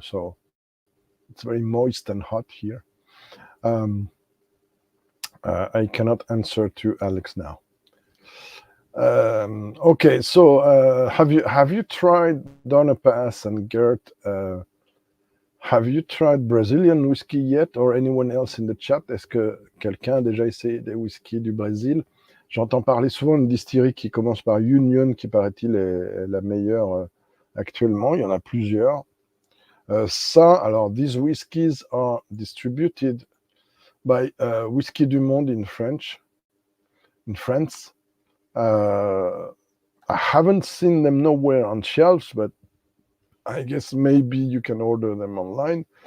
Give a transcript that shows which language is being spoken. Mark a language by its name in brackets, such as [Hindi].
[English] So it's very moist and hot here. I cannot answer to Alex now. Okay, so have you tried Donapas and Gert? Have you tried Brazilian whiskey yet, or anyone else in the chat? [French] Est-ce que quelqu'un a déjà essayé des whiskies du Brésil? J'entends parler souvent d'une distillerie qui commence par Union, qui paraît-il est la meilleure actuellement. Il y en a plusieurs. [English] Alors, these whiskies are distributed by Whisky du Monde in France. I haven't seen them nowhere on shelves, but I guess maybe you can order them online.